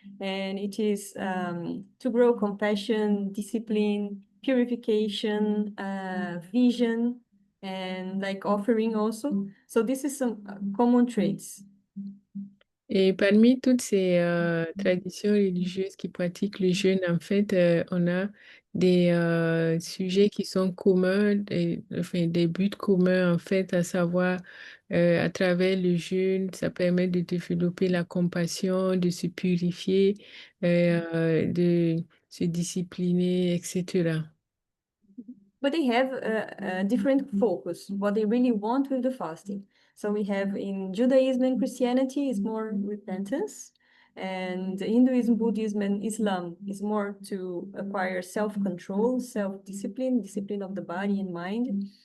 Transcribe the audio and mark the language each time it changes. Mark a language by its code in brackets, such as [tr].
[en] And it is to grow compassion, discipline, purification, vision, and like offering also. So this is some common traits. [fr] Et parmi toutes ces traditions religieuses qui pratiquent le jeûne, en fait, on a des sujets qui sont communs, enfin, des buts communs, en fait, à savoir, à travers le jeûne, ça permet de développer la compassion, de se purifier, de se discipliner, etc. [en] But they have a different focus, what they really want with the fasting. So we have in Judaism and Christianity is more repentance, and Hinduism, Buddhism, and Islam is more to acquire self-control, self-discipline, discipline of the body and mind.